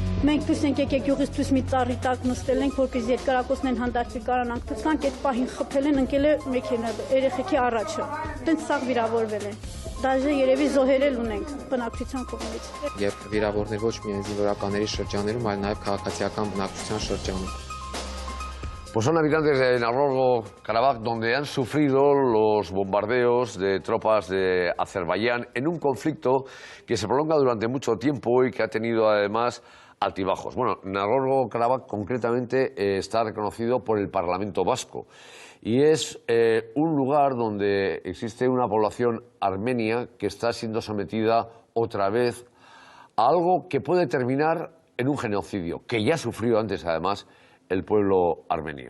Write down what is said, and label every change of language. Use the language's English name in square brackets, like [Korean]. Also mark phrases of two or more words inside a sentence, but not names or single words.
[Armenian] Մենք դուրս ենք եկել գյուղից դուրս մի ծառի տակ նստել ենք, որպեսզի երկարակոսներն հանդարտվի կարանանք տեսանք, այդ պահին խփել են, ընկել է մեքենա, երեխեքի առաջը։ Տենց սաղ վիրավորվել են։ Դաժե երևի զոհեր էլ ունենք բնակչության կողմից։ Եվ վիրավորներ ոչ միայն զինվորականների շրջաներում, այլ նաև քաղաքացիական բնակչության շրջանում։ [Spanish] Pues son habitantes de Nagorno-Karabaj donde han sufrido los bombardeos de tropas de Azerbaiyán en un conflicto que se prolonga durante mucho tiempo y que ha tenido además altibajos. Bueno, Nagorno-Karabaj concretamente está reconocido por el Parlamento Vasco y es un lugar donde existe una población armenia que está siendo sometida otra vez a algo que puede terminar en un genocidio, que ya sufrió antes además el pueblo armenio.